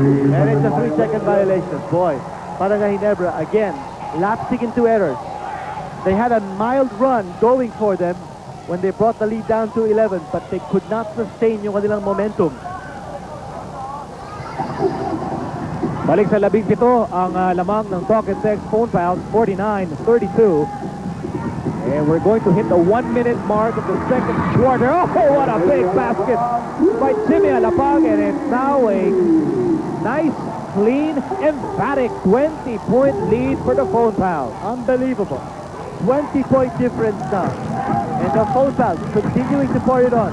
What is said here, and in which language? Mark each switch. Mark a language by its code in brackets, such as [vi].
[en] And it's a 3-second violation. Boy, Barangay Ginebra again lapsing into errors. They had a mild run going for them when they brought the lead down to 11, but they could not sustain [tl] yung kanilang momentum. Balik sa 17 ang lamang ng Talk and Text phone fouls, 49-32. [en] And we're going to hit the 1-minute mark of the second quarter. Oh, what a big basket by Jimmy Alapag, and it's now a nice, clean, emphatic 20-point lead for the phone fouls. Unbelievable. 20-point difference now. And the phone fouls continuing to pour it on.